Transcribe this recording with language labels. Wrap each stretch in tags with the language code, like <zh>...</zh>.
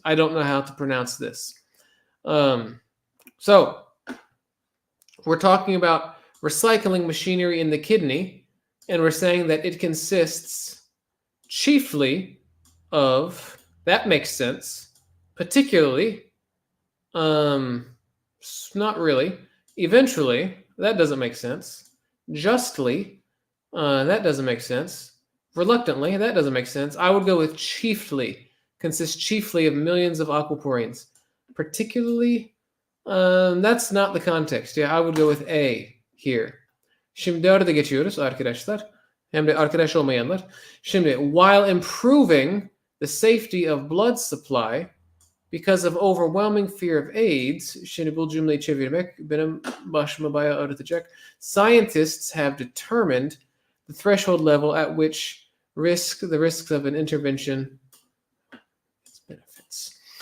<en>I don't know how to pronounce this. So we're talking about recycling machinery in the kidney, and we're saying that it consists chiefly of, that makes sense, particularly, not really, eventually, that doesn't make sense, justly, that doesn't make sense, reluctantly, that doesn't make sense. I would go with chiefly, consists chiefly of millions of aquaporins, particularly, that's not the context. Yeah, I would go with A here.</en> <tr>Şimdi orada geçiyoruz arkadaşlar. Hem de arkadaş olmayanlar.</tr> <en>Şimdi, while improving the safety of blood supply because of overwhelming fear of AIDS,</en> <tr>şimdi bu cümleyi çevirmek benim başıma bayağı ağrıtacak.</tr> <en>Scientists have determined the threshold level at which the risks of an intervention benefits.</en>